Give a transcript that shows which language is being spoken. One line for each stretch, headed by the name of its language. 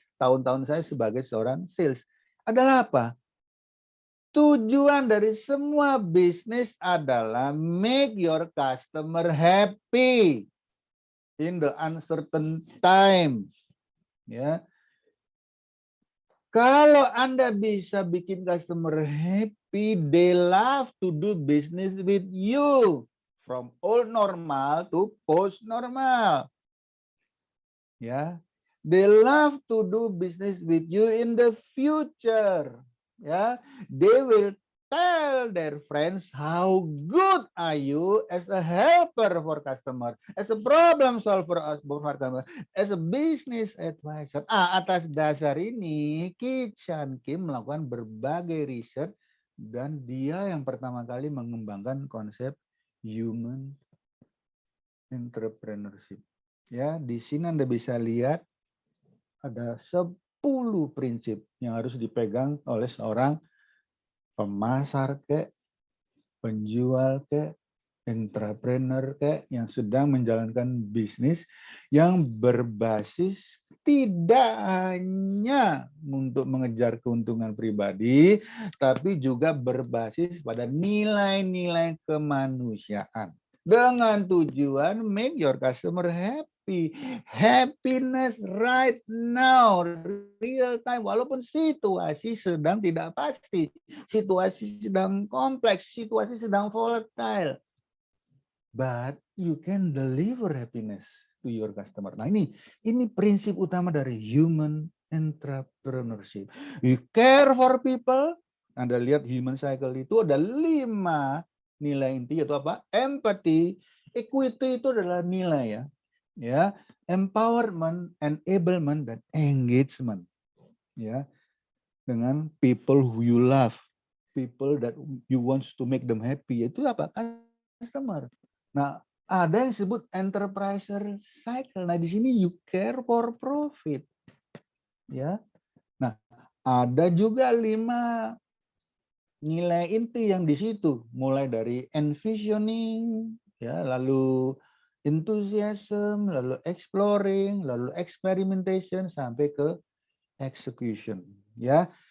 Indonesian: Tahun-tahun saya sebagai seorang sales adalah apa? Tujuan dari semua bisnis adalah
English: make your customer happy in the uncertain times,
Indonesian: ya. Kalau Anda bisa bikin customer happy,
English: they love to do business with you from old normal to post normal, ya. They love to do business with you in the future, ya. They will tell their friends how good are you as a helper for customer, as a problem solver for customer, as a business advisor.
Indonesian: Atas dasar ini, Ki Chan Kim melakukan berbagai riset dan dia yang pertama kali mengembangkan konsep human entrepreneurship. Ya, di sini Anda bisa lihat ada 10 prinsip yang harus dipegang oleh seorang pemasar penjual entrepreneur yang sedang menjalankan bisnis yang berbasis tidak hanya untuk mengejar keuntungan pribadi, tapi juga berbasis pada nilai-nilai kemanusiaan. Dengan tujuan
English: make your customer happy. Happiness right now, real time,
Indonesian: walaupun situasi sedang tidak pasti, situasi sedang kompleks, situasi sedang volatile.
English: But you can deliver happiness to your customer.
Indonesian: Nah, ini prinsip utama dari human entrepreneurship.
English: You care for people.
Indonesian: Anda lihat human cycle itu ada 5 nilai inti, yaitu apa? Empathy, equity itu adalah nilai, ya. Empowerment, enablement, dan engagement, ya.
English: Dengan people who you love, people that you want to make them happy,
Indonesian: itu apa?
English: Customer.
Indonesian: Nah, ada yang disebut enterpriser cycle. Nah, di sini
English: you care for profit,
Indonesian: ya. Nah, ada juga 5 nilai inti yang di situ, mulai dari envisioning, ya, lalu enthusiasm, lalu exploring, lalu experimentation, sampai ke execution, ya.